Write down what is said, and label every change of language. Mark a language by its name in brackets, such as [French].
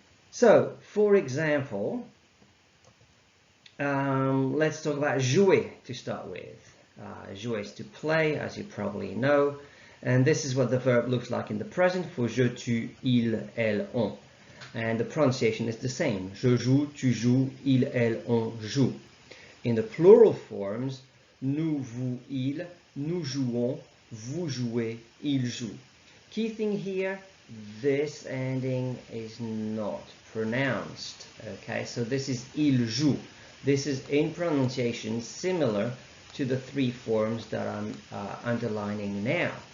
[English] So, for example, let's talk about jouer to start with. Jouer is to play, as you probably know. And this is what the verb looks like in the present for je, tu, il, elle, on. And the pronunciation is the same. [French] Je joue, tu joues, il, elle, on joue. [English] In the plural forms, [French] nous, vous, il, nous jouons, vous jouez, il joue. [English] Key thing here, this ending is not pronounced. Okay, so this is il joue. This is in pronunciation similar to the three forms that I'm underlining now.